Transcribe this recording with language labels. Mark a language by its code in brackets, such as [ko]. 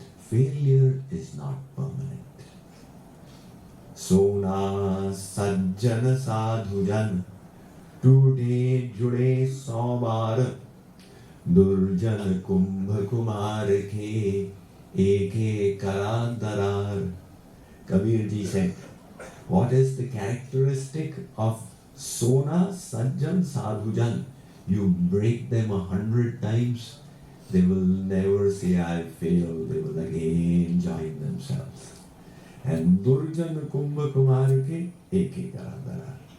[en] Failure is not permanent. [hi] Sona sajjana sadhujan टूटे जुड़े 100 बार दुर्जन कुंभ कुमार के एक करा दरार. [en] Kabir ji said, what is the characteristic of Sona Sajjan Sadhujan? You break them 100 times, they will never say I failed, they will again join themselves. And [hi] Durjan Kumbha Kumar ke ek kara darar.